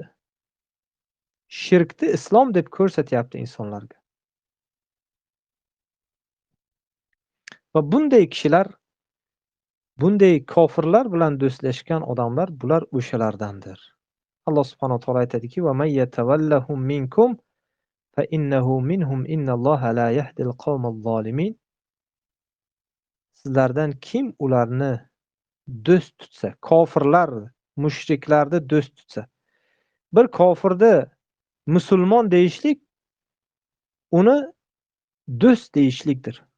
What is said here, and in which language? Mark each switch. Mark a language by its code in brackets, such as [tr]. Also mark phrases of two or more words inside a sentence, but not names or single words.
[uz] Shirkni islom deb ko'rsatyapti insonlarga. Va bunday kishilar, bunday kofirlar bilan do'stlashgan odamlar bular o'shalardandir. [ar] الله سبحانه وتعالى aytadiki: "ومن يتولهم منكم فإنه منهم إن الله لا يهدي القوم الظالمين." [uz] Sizlardan kim ularni do'st tutsa, kofirlar, mushriklarni do'st tutsa, bir kofirni musulmon deyishlik uni do'st deyishlikdir.